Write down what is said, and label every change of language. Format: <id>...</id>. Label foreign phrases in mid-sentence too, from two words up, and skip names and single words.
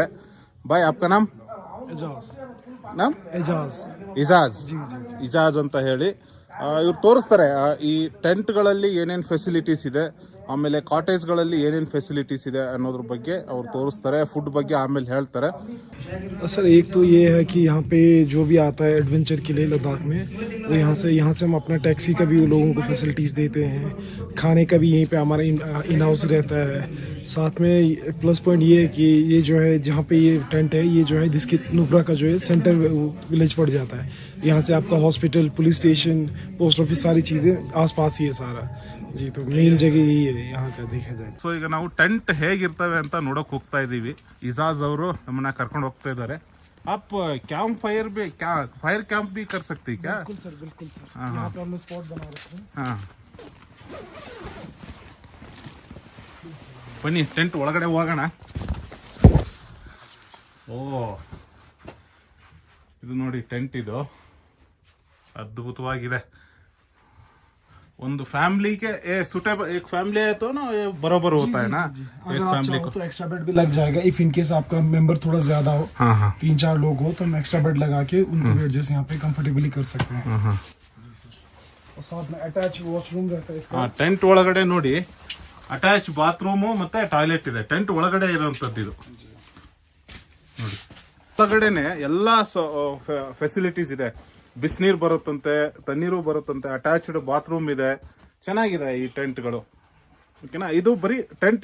<kn>ಬಾಯ್,</kn> <hi>आपका नाम?</hi> <kn>ಇಜಾಜ್ ಅಂತ ಹೇಳಿ. ಇವ್ರು ತೋರಿಸ್ತಾರೆ ಈ ಟೆಂಟ್ಗಳಲ್ಲಿ ಏನೇನು ಫೆಸಿಲಿಟೀಸ್ ಇದೆ, ಆಮೇಲೆ ಕಾಟೇಜ್ಗಳಲ್ಲಿ ಏನೇನು ಫೆಸಿಲಿಟೀಸ್ ಇದೆ ಅನ್ನೋದ್ರ ಬಗ್ಗೆ ಅವ್ರು ತೋರಿಸ್ತಾರೆ. ಫುಡ್ ಬಗ್ಗೆ ಆಮೇಲೆ ಹೇಳ್ತಾರೆ.</kn> <hi>सर एक तो ये है कि यहाँ पे जो भी आता है एडवेंचर के लिए लद्दाख में, वो यहाँ से हम अपना टैक्सी का भी लोगों को फैसिलिटीज़ देते हैं, खाने का भी यहीं पे हमारा</hi> <en>in house</en> <hi>रहता है. साथ में</hi> <en>plus point</en> <hi>ये है कि ये जो है जहाँ पे ये टेंट है, ये जो है जिसके नुब्रा का जो है</hi> <en>center village</en> <hi>पड़ जाता है. यहाँ से आपका हॉस्पिटल,</hi> <en>police station, post office,</en> <hi>सारी चीज़ें आसपास ही है सारा जी. तो मेन जगह यही है यहाँ का देखा जाए.</hi> <kn>ಸೊ ಈಗ ನಾವು ಟೆಂಟ್ ಹೇಗಿರ್ತವೆ ಅಂತ ನೋಡೋಕೆ ಹೋಗ್ತಾ ಇದ್ದೀವಿ. ಇಜಾಜ್ ಅವರು ನಮ್ಮನ್ನ ಕರ್ಕೊಂಡು ಹೋಗ್ತಾ ಇದ್ದಾರೆ.</kn> <hi>आप</hi> <en>camp fire</en> <hi>भी</hi> <en>fire camp</en> <hi>भी कर सकते हैं क्या? बिल्कुल सर. यहाँ पे हमने स्पॉट बना रखे हैं. हाँ,</hi> <kn>ಬನ್ನಿ ಟೆಂಟ್ ಒಳಗಡೆ ಹೋಗೋಣ. ಓ, ಇದು ನೋಡಿ ಟೆಂಟ್, ಇದು ಅದ್ಭುತವಾಗಿದೆ.</kn> <hi>ಒಂದು फैमिली के सुटेबल, एक फैमिली है तो ना ये बराबर होता है ना. एक फैमिली को तो</hi> <en>extra bed</en> <hi>भी लग जाएगा</hi> <en>if in case</en> <hi>आपका मेंबर थोड़ा ज्यादा हो. हाँ, 3-4 लोग हो तो हम</hi> <en>extra bed</en> <hi>लगा के उनको भी एडजस्ट यहाँ पे कंफर्टेबली कर सकते हैं. और साथ में</hi> <en>attach washroom</en> <hi>रहता है इसका.</hi> <kn>ಟೆಂಟ್ ಒಳಗಡೆ ನೋಡಿ</kn> <en>attach bathroom</en> <kn>ಮತ್ತೆ ಟಾಯ್ಲೆಟ್ ಇದೆ. ಟೆಂಟ್ ಒಳಗಡೆ ಇರೋಂಥದ್ದು ಇದು ನೋಡಿ. ಒಳಗಡೆನೆ ಎಲ್ಲ ಫೆಸಿಲಿಟೀಸ್ ಇದೆ. ಬಿಸಿನೀರು ಬರುತ್ತಂತೆ, ತಣ್ಣೀರು ಬರುತ್ತಂತೆ,</kn> <en>attached bathroom</en> <kn>ಇದೆ. ಚೆನ್ನಾಗಿದೆ ಈ ಟೆಂಟ್ಗಳು. ಓಕೆನಾ? ಇದು ಬರೀ ಟೆಂಟ್.</kn>